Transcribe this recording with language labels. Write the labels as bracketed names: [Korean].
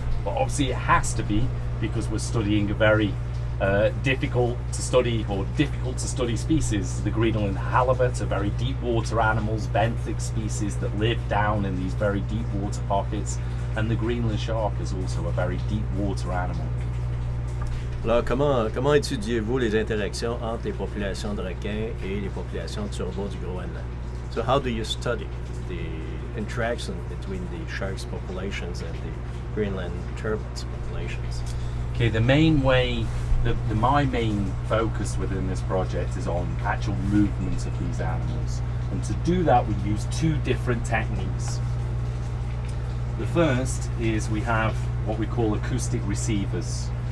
[English] But obviously it has to be, because we're studying a very difficult to study species. The Greenland halibut are very deep water animals, benthic species that live down in these very deep water pockets, and the Greenland shark is also a very deep water animal. [French] Alors, comment étudiez-vous les interactions entre les populations de requins et les populations de turbots du Groenland? [English] So how do you study the interaction between the sharks populations and the Greenland turbots populations? Okay, the main way, my main focus within this project is on actual movements of these animals. And to do that we use two different techniques. The first is we have what we call acoustic receivers.